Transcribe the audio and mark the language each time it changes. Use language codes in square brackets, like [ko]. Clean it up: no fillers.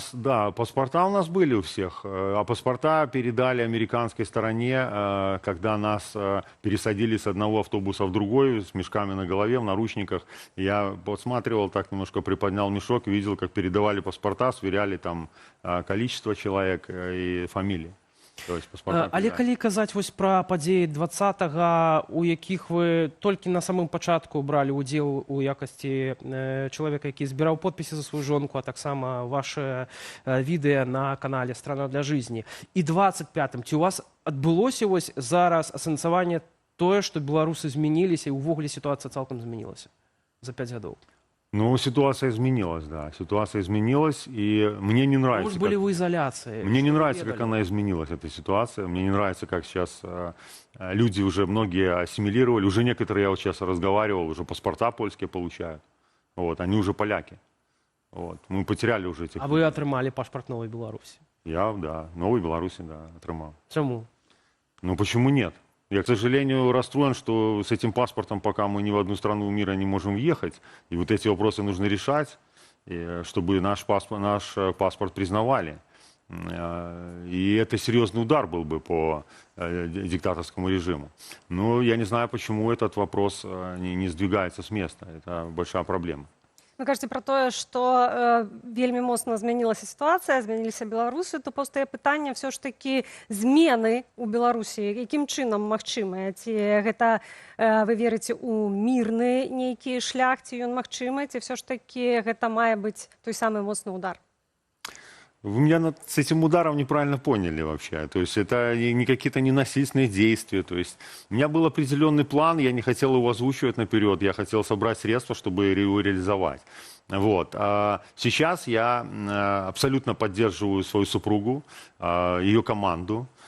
[ru] Да, паспорта у нас были у всех, а паспорта передали американской стороне, когда нас пересадили с одного автобуса в другой, с мешками на голове, в наручниках. Я подсматривал, так немножко приподнял мешок и видел, как передавали паспорта, сверяли там количество человек и фамилии. То есть паспорта. [be] Але калі казаць вось пра падзеі 20-го, у якіх вы толькі на самым пачатку бралі ўдзел у якасці чалавека, які збіраў подпісы за сваю жонку, а таксама ваше відэа на канале «Страна для жизни». І 25-м, ці у вас адбылося вось зараз асэнсаванне тое, што беларусы змяніліся і ўвогуле сітуацыя цалкам змянілася за 5 гадоў? [ru] Ну, ситуация изменилась, да. Ситуация изменилась, и мне не нравится. Может, были в изоляции? Мне не нравится, [be] ведали? [ru] как она изменилась, эта ситуация. Мне не нравится, как сейчас люди уже многие ассимилировали. Уже некоторые, я вот сейчас разговаривал, уже паспорта польские получают. Вот, они уже поляки. Вот. Мы потеряли уже этих. [be] А вы атрымали пашпарт Новой Беларуси? [ru] Я, да, Новой Беларуси, да, отрымал. Чему? Ну, почему нет? Я, к сожалению, расстроен, что с этим паспортом пока мы ни в одну страну мира не можем въехать. И вот эти вопросы нужно решать, чтобы наш паспорт признавали. И это серьезный удар был бы по диктаторскому режиму. Но я не знаю, почему этот вопрос не сдвигается с места. Это большая проблема. [be] Вы кажаце пра тое, што вельмі моцна змянілася сітуацыя, змяніліся беларусы, то паўстае пытанне ўсё ж такі змены ў Беларусі, якім чынам магчымыя? Ці гэта вы верыце ў мірны нейкі шлях, ці ён магчымы, ці ўсё ж такі гэта мае быць той самы моцны удар? [ru] Вы меня с этим ударом неправильно поняли вообще. То есть это не какие-то ненасильственные действия. То есть у меня был определенный план, я не хотел его озвучивать наперед, я хотел собрать средства, чтобы его реализовать. Вот. А сейчас я абсолютно поддерживаю свою супругу, ее команду.